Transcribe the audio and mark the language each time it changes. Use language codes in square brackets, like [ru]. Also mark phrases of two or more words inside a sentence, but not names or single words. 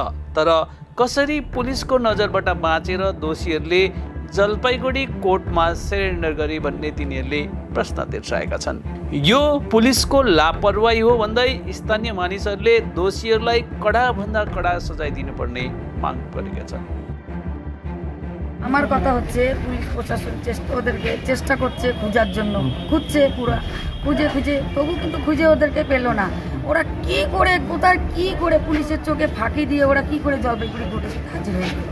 [ne] तर कसरी पुलिसको नजरबाट बाँचेर दोषीहरूले जलपाइगुडी कोर्टमा सरेन्डर गरे भन्ने तिनीहरूले प्रश्न दर्शाएका छन्। यो पुलिसको लापरवाही हो भन्दै स्थानीय मानिसहरूले दोषीहरूलाई कडाभन्दा कड़ा सजाय दिनुपर्ने माग गरेका छन्। [bn] আমার কথা হচ্ছে পুলিশ প্রশাসন ওদেরকে চেষ্টা করছে খোঁজার জন্য, খুঁজছে পুরা খুঁজে তবু কিন্তু খুঁজে ওদেরকে পেল না। ওরা কি করে কোথায় কি করে পুলিশের চোখে ফাঁকি দিয়ে ওরা কি করে জলপাইগুড়ি কোর্টে হাজির হয়ে গেল?